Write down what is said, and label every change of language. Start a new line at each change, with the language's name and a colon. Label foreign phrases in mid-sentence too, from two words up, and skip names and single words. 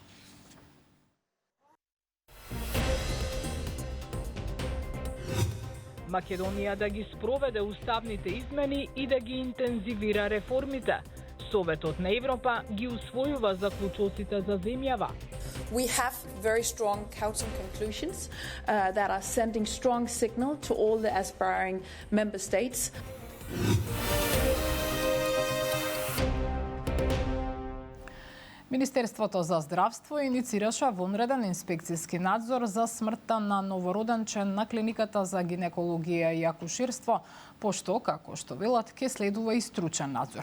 Macedonian: Македонија да ги спроведе уставните измени и да ги интензивира реформите. Советот на Европа ги усвојува заклучоците за земјава.
English: We have very strong Council conclusions that are sending strong signal to all the aspiring member states.
Macedonian: Министерството за здравство иницираше вонреден инспекцијски надзор за смртта на новороденчен на клиниката за гинекологија и акуширство, пошто, како што велат, ке следува и стручен надзор.